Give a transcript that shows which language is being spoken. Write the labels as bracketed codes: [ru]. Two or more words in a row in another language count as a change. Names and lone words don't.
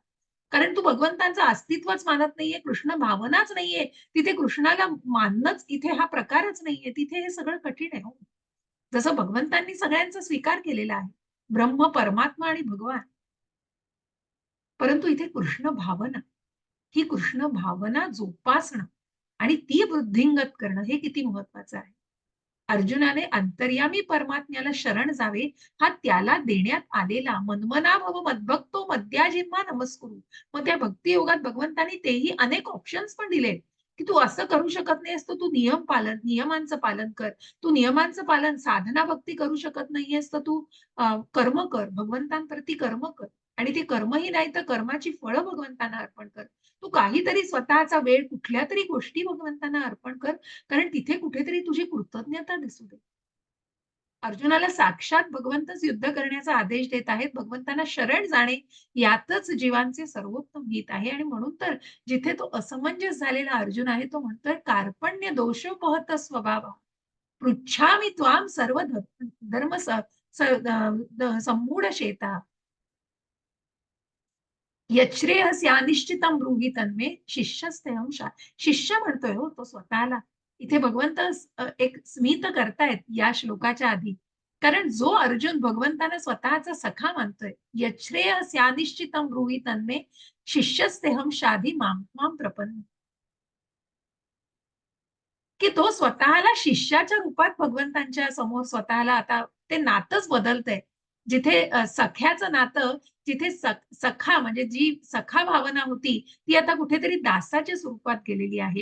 [mr] कारण तू भगवंतांचं अस्तित्वच मानत नाहीये, कृष्ण भावनाच नाहीये. तिथे कृष्णाला मानणंच इथे हा प्रकारच नाहीये. तिथे हे सगळं कठीण आहे हो. जसं भगवंतांनी सगळ्यांचा स्वीकार केलेला आहे. ब्रह्म, परमात्मा आणि भगवान. परंतु इथे कृष्ण भावना, ही कृष्ण भावना जोपासणं आणि ती वृद्धिंगत करणं हे किती महत्वाचं आहे. अर्जुनाने अंतर्यामी परमात्म्याला शरण जावे, हा त्याला देण्यात आलेला [sa] मनमना भव मद्भक्तो मद्याजिन्मा नमस्कुरु. [mr] मग त्या भक्ती योगात भगवंतांनी तेही अनेक ऑप्शन्स पण दिले, की तू असं करू शकत नाहीस, तर तू नियमांचं पालन कर. तू नियमांचं पालन, साधना भक्ती करू शकत नाहीयेस, तर तू कर्म कर, भगवंतांप्रती कर्म कर. आणि ते कर्मही नाही तर कर्माची फळं भगवंतांना अर्पण कर. तू काहीतरी स्वतःचा वेळ कुठल्या तरी गोष्टी भगवंतांना अर्पण कर, कारण तिथे कुठेतरी तुझी कृतज्ञता दिसू दे. अर्जुनाला साक्षात भगवंतच युद्ध करण्याचा आदेश देत आहेत. भगवंतांना शरण जाणे यातच जीवांचे सर्वोत्तम हित आहे. आणि म्हणून तर जिथे तो असमंजस झालेला अर्जुन आहे, तो म्हणतोय [sa] कार्पण्य दोषोपहत स्वभाव पृच्छामि त्वाम सर्व धर्म संमूढ शेता यच्छ्रेयस्यानिश्चितं ब्रूहि तन्मे शिष्यस्तेहं [mr] शिष्य म्हणतोय हो तो स्वतःला. इथे भगवंत एक स्मित करतायत या श्लोकाच्या आधी. कारण जो अर्जुन भगवंतांना स्वतःचा सखा मानतोय, [sa] यच्छ्रेयस्यानिश्चितं ब्रूहि तन्मे शिष्यस्तेहं शाधी मां त्वां प्रपन्न, [mr] की तो स्वतःला शिष्याच्या रूपात भगवंतांच्या समोर स्वतःला आता ते नातंच बदलतंय. जिथे सख्याचं नातं, जिथे सखा म्हणजे जी सखा भावना होती, ती आता कुठेतरी दासाच्या स्वरूपात गेलेली आहे.